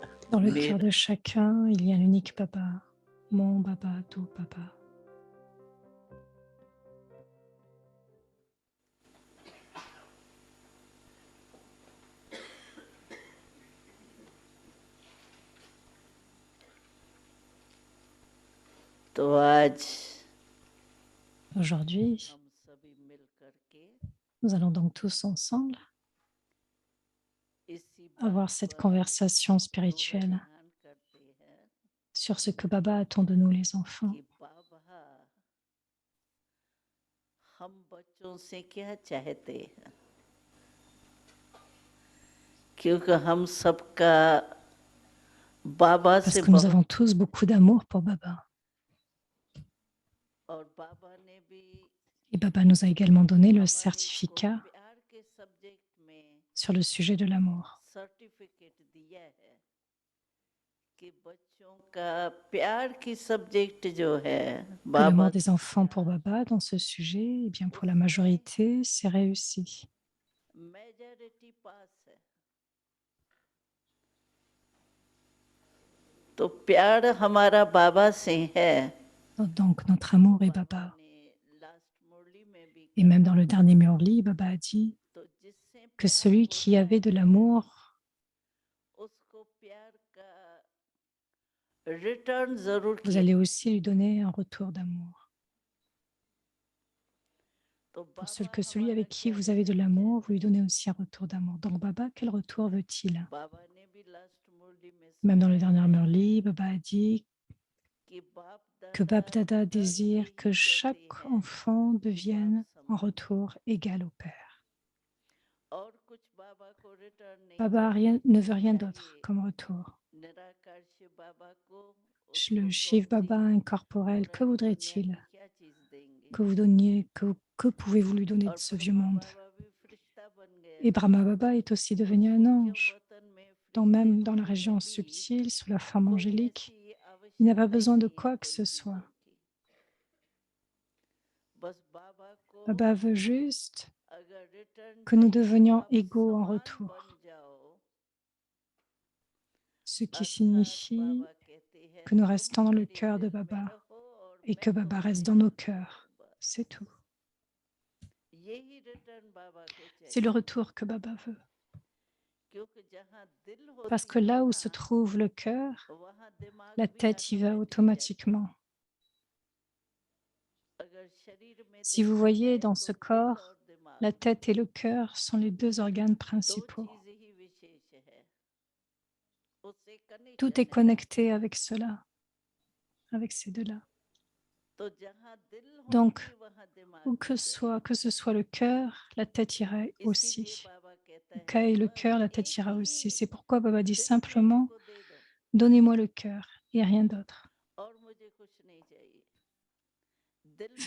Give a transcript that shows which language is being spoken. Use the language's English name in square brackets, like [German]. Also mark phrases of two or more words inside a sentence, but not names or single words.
[French] Dans le cœur [Hindi] मेरा [French] de chacun, il y a l'unique Baba, mon Baba, tout Baba. [Hindi] तो आज [French] Aujourd'hui, [Hindi] हम सभी मिल करके [French] nous allons donc tous ensemble [Hindi] इसी [French] avoir [Hindi] बात [French] cette [Hindi] पर [French] conversation spirituelle [Hindi] ध्यान करते हैं [French] sur ce que Baba attend de nous les enfants. [Hindi] कि बाबा हम बच्चों से क्या चाहते हैं, क्योंकि हम सबका बाबा [French] Parce [Hindi] से [French] que nous [Hindi] बहुत [French] avons tous beaucoup d'amour pour Baba. [Hindi] और बाबा ने भी [French] Et Baba nous a également donné le [Hindi] हमारे को [French] certificat [Hindi] प्यार के सब्जेक्ट में [French] sur le sujet de l'amour. [Hindi] सर्टिफिकेट दिया है कि बच्चों का प्यार की सब्जेक्ट जो है [French] Que [Hindi] बाबा [French] l'amour des enfants pour Baba dans ce sujet, eh bien pour la majorité, c'est réussi. [English] majority pass [Hindi] है। तो प्यार हमारा बाबा से है। [French] Donc notre amour est [Hindi] बाबा [French] Baba. [Hindi] ने लास्ट मुरली में भी [French] Et même dans [Hindi] कहा, [French] le dernier Murli, Baba a dit [Hindi] तो जिससे [French] que [Hindi] प्यार [French] celui qui [Hindi] होता [French] avait de [Hindi] है, [French] l'amour [Hindi] उसको प्यार का रिटर्न जरूर [French] vous [Hindi] किया। [French] allez aussi lui donner un retour d'amour. [Hindi] तो [French] Pour [Hindi] बाबा [French] celui [Hindi] हमारा [French] avec qui [Hindi] क्या [French] vous avez de [Hindi] रिटर्न [French] l'amour, vous lui [Hindi] चाहता [French] donnez [Hindi] है? [French] aussi un retour d'amour. Donc Baba, quel retour veut-il? [Hindi] बाबा ने भी लास्ट मुरली में [French] Même dans le dernier [Hindi] समझाया [French] Murli, Baba a dit [Hindi] कि बाप [French] que Bab Dada [Hindi] दादा हर [French] désire que [Hindi] यही [French] chaque [Hindi] कहते हैं [French] enfant [Hindi] कि [French] devienne [Hindi] बाप [French] en [Hindi] समान [French] retour égal au Père. [Hindi] और कुछ बाबा को रिटर्न नहीं [French] Baba ne veut rien d'autre [Hindi] चाहिए। [French] comme retour. [Hindi] निराकार शिव बाबा को [French] Le [Hindi] उसको [French] Shiv [Hindi] कौन सी [French] Baba incorporel, que [Hindi] पुरानी दुनिया [French] voudrait-il? [Hindi] की क्या चीज देंगे? [French] Que vous donniez, que pouvez-vous lui donner de [Hindi] और [French] ce vieux [Hindi] ब्रह्मा [French] monde? [Hindi] बाबा भी फरिश्ता बन गया [French] Et Brahma Baba est aussi [Hindi] तो [French] devenu un [Hindi] सूक्ष्म [French] ange. [Hindi] वतन में [French] Même [Hindi] फरिश्ते [French] dans la [Hindi] होने में [French] région [Hindi] भी [French] subtile, sous la forme [Hindi] कोई [French] angélique, [Hindi] ऐसी [French] il n'a pas [Hindi] आवश्यकता ही [French] besoin de [Hindi] नहीं है [French] quoi que [Hindi] कोई [French] ce soit. [Hindi] चीजों की। बस बाबा को [French] Baba veut juste [Hindi] अगर रिटर्न [French] que nous [Hindi] चाहिए [French] devenions [Hindi] बाप [French] égaux en [Hindi] समान [French] retour, [Hindi] बन जाओ। [French] ce qui [Hindi] अर्थात [French] signifie [Hindi] बाबा कहते हैं [French] que nous [Hindi] तुम [French] restons dans le [Hindi] मेरे [French] cœur de [Hindi] दिल में [French] Baba [Hindi] रहो और [French] et que [Hindi] मैं [French] Baba [Hindi] तुम्हारे [French] reste dans nos [Hindi] दिल में [French] cœurs. [Hindi] रहूं। [French] C'est tout. [Hindi] यही रिटर्न बाबा को [French] C'est le [Hindi] चाहिए, [French] retour que Baba veut. [Hindi] क्योंकि जहाँ दिल [French] Parce [Hindi] होती [French] que [Hindi] है [French] là où [Hindi] ना [French] se trouve le cœur, [Hindi] वहाँ दिमाग [French] la [Hindi] भी [French] tête y va [Hindi] ऑटोमेटिक जाता है। [French] automatiquement. [Hindi] अगर शरीर में [French] Si vous [Hindi] देखा [French] voyez [Hindi] जाए [French] dans [Hindi] तो [French] ce [Hindi] दिल और [French] corps, [Hindi] दिमाग [French] la tête et le cœur sont les deux organes [Hindi] दो [French] principaux. [Hindi] चीजें ही विशेष है, उससे [French] Tout est [Hindi] कनेक्शन है। [French] connecté avec cela, avec ces deux-là. [Hindi] तो जहाँ दिल [French] Donc, [Hindi] होगी वहाँ दिमाग [French] où [Hindi] भी [French] que ce soit le cœur, la tête ira [Hindi] जाएगा। इसीलिए [French] aussi. [Hindi] बाबा कहता [French] Où [Hindi] है [French] qu'aille le [Hindi] बस [French] cœur, la tête [Hindi] एक [French] ira aussi. [Hindi] ही [French] C'est pourquoi Baba dit [Hindi] सिर्फ मेरे [French] simplement, [Hindi] को दे दो [French] donnez-moi le cœur et rien d'autre. [Hindi] और मुझे कुछ नहीं चाहिए। दिल में